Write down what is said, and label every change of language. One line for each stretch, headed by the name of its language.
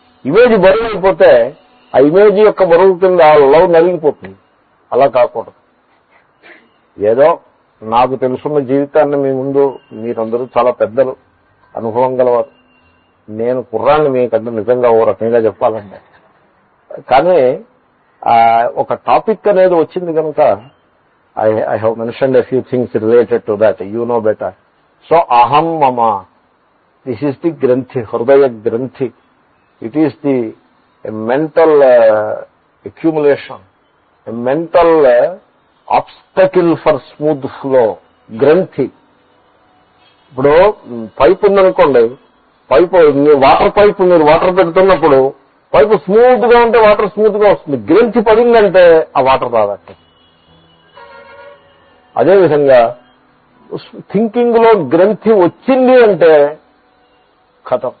Telugu: Image బరువు అయిపోతే ఆ ఇమేజ్ యొక్క బరువు కింద లవ్ నలిగిపోతుంది. అలా కాకూడదు. ఏదో నాకు తెలుసున్న జీవితాన్ని మీ ముందు, మీరందరూ చాలా పెద్దలు, అనుభవం గలవారు, నేను కుర్రాన్ని మీకంటే నిజంగా ఓ రకంగా చెప్పాలంటే. కానీ ఒక టాపిక్ అనేది వచ్చింది కనుక
English: I have mentioned a few things related to that. You know better. So,
Sanskrit: aham mama.
English: This is the granthi, hridaya granthi. It is the mental accumulation, a mental obstacle for smooth flow.
Sanskrit: Granthi.
Telugu: ఇప్పుడు pipe ఉందనుకోండి, pipe water pipe మీరు water పెడుతున్నప్పుడు pipe smooth గా ఉంటే water smooth గా వస్తుంది. గ్రంథి పడిందంటే ఆ వాటర్ రాదట. అదేవిధంగా థింకింగ్ లో గ్రంథి వచ్చింది అంటే ఖతం.